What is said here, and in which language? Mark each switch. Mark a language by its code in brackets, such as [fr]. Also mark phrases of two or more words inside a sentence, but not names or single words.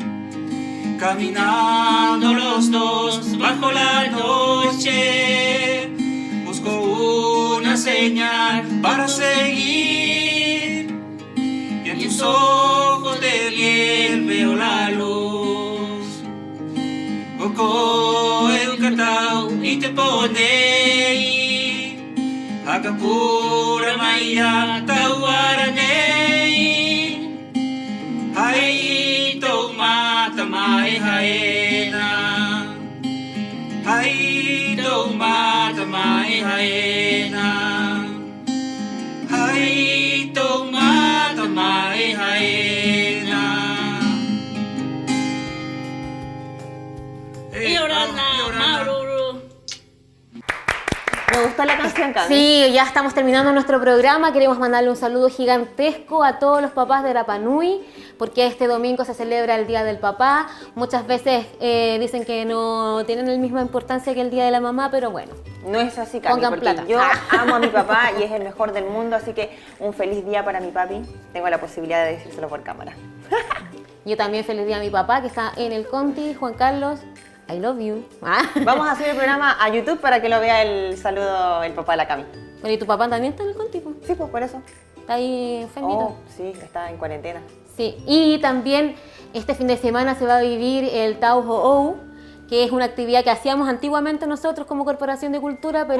[es] Caminando los dos bajo la noche, busco una señal para seguir, y en tus ojos de miel veo la luz. [rap] Oko Eukatau Ite Ponei Agapura Maya Tawaranei Hai Tomata Mai Haena Hai Tomata Mai Haena Hai Tomata Mai Haena. [es] Y ahora Maruru. Me gustó la canción, Cami. Sí, ya estamos terminando nuestro programa. Queremos mandarle un saludo gigantesco a todos los papás de Rapa Nui, porque este domingo se celebra el Día del Papá. Muchas veces dicen que no tienen la misma importancia que el Día de la Mamá, pero bueno. No es así, Cami, Pongan porque plata. yo amo a mi papá y es el mejor del mundo, así que un feliz día para mi papi. Tengo la posibilidad de decírselo por cámara. Yo también feliz día a mi papá, que está en el Conti, Juan Carlos. [en] I love you. [es] Vamos a hacer el programa a YouTube para que lo vea el saludo el papá de la Cami. Bueno, ¿y tu papá también está en el Conti? Po? Sí, pues por eso. ¿Está ahí enfermito? Oh, sí, está en cuarentena. Sí, y también este fin de semana se va a vivir el Tau Ho'ou, que es una actividad que hacíamos antiguamente nosotros como Corporación de Cultura, pero